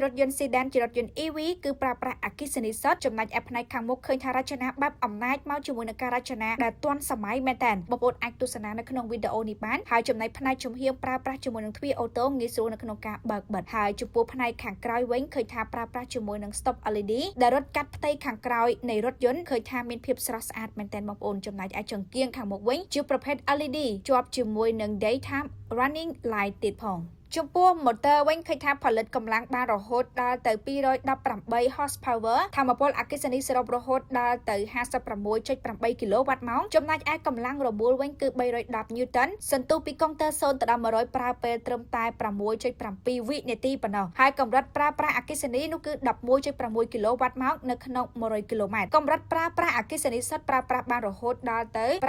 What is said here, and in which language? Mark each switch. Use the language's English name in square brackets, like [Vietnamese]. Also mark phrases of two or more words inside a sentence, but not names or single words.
[Khmer] ថយន្ត sedan ជារថយន្ត EV គឺប្រើប្រាស់អគ្គិសនីសុទ្ធចំណែកឯផ្នែកខាងមុខឃើញថារចនាបែបអំណាចមកជាមួយនឹងការរចនាដែលទាន់សម័យមែនតើបងប្អូនអាចទស្សនានៅក្នុងវីដេអូនេះបានហើយចំណែកផ្នែកជំហាន ប្រើប្រាស់ជាមួយនឹងទ្វារអូតូងាយស្រួលនៅក្នុងការបើកបិទហើយចំពោះផ្នែកខាងក្រោយវិញឃើញថាប្រើប្រាស់ជាមួយនឹង [English] stop LED [Khmer] ដែលរត់កាត់ផ្ទៃខាងក្រោយនៃរថយ ន្តឃើញថាមានភាពស្រស់ស្អាតមែនតើបងប្អូនចំណែកឯចង្គៀងខាងមុខវិញជាប្រភេទ LED ជាប់ជាមួយនឹង [English] daytime running light [Khmer] ទៀតផងចំ ពោះ motor វិញឃើញថាផលិតកម្លាំងបានរហូតដល់ទៅ218 horsepower ថាមពលអគ្គិសនីសរុបរហូតដល់ទៅ 56.8 គីឡូវ៉ាត់ម៉ោងចំណែកឯកម្លាំងរមូលវិញគឺ310 Newton សន្ទុះពីកុងទ័រ0ទៅដល់100ប្រើពេលត្រឹមតែ 6.7 វិនាទីប៉ុណ្ណោះហើយកម្រិតប្រើប្រាស់អគ្គិសនីនោះគឺ 11.6 គីឡូវ៉ាត់ម៉ោងនៅក្នុង100គីឡូម៉ែត្រកម្រិតប្រើប្រាស់អគ្គិសនីសុទ្ធប្រើប្រាស់បានរហូតដល់ទៅ